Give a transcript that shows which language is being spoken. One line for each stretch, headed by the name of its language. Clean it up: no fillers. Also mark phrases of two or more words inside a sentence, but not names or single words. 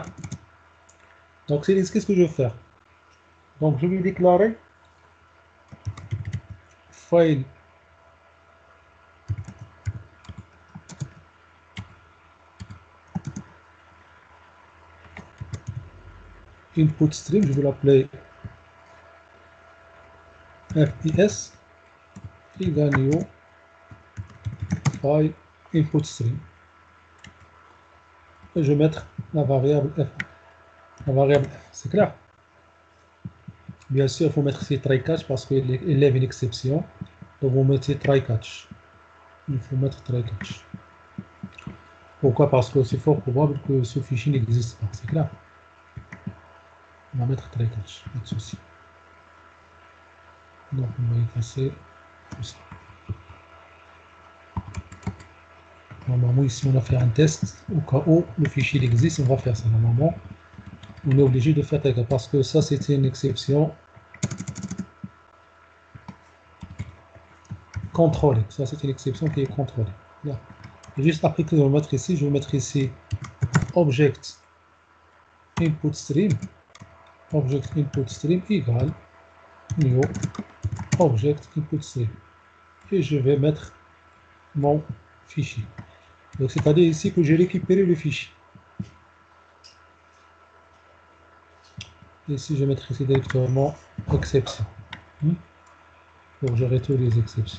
French: Donc, qu'est-ce que je vais faire? Donc, je vais déclarer
English: file input stream,
French: je vais l'appeler fps égal
English: new file input stream.
French: Et je vais mettre la variable f. La variable f, c'est clair? Bien sûr, il faut mettre ici
English: try catch
French: parce qu'il lève une exception. Donc, vous mettez
English: try catch.
French: Il faut mettre
English: try catch.
French: Pourquoi? Parce que c'est fort probable que ce fichier n'existe pas. C'est clair. On va mettre
English: try catch,
French: pas de souci. Donc, on va effacer tout ça. Normalement, ici, on a fait un test. Au cas où le fichier existe, on va faire ça. Normalement, on est obligé de faire ça parce que ça, c'était une exception contrôlée. Ça, c'est une exception qui est contrôlée. Là. Et juste après que je vais mettre ici, je vais mettre ici
English: object input stream. Object input stream égale new object input stream.
French: Et je vais mettre mon fichier. Donc, c'est-à-dire ici que j'ai récupéré le fichier. Ici, je vais mettre ici directement exception. Pour gérer toutes les exceptions.